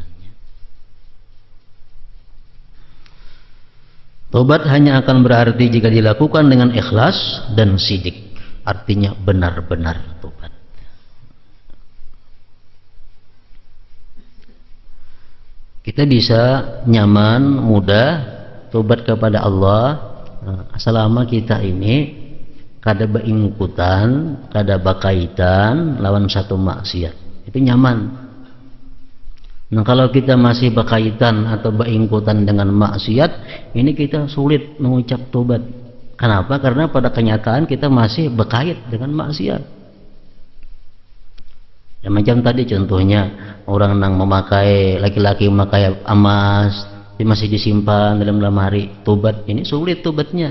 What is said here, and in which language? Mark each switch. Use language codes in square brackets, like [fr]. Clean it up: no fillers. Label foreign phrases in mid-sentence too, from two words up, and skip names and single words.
[id] Tobat hanya akan berarti jika dilakukan dengan ikhlas dan sidik. Artinya benar-benar tobat. [bjn] Kita bisa nyaman, mudah tobat kepada Allah selama kita ini kada beingkutan, kada bakaitan lawan satu maksiat. Itu nyaman. [id] Nah, kalau kita masih berkaitan atau beingkutan dengan maksiat, ini kita sulit mengucap tobat. Kenapa? Karena pada kenyataan kita masih berkait dengan maksiat. Ya, macam tadi contohnya, orang yang memakai, laki-laki memakai emas, dia masih disimpan dalam lemari, tobat, ini sulit tobatnya.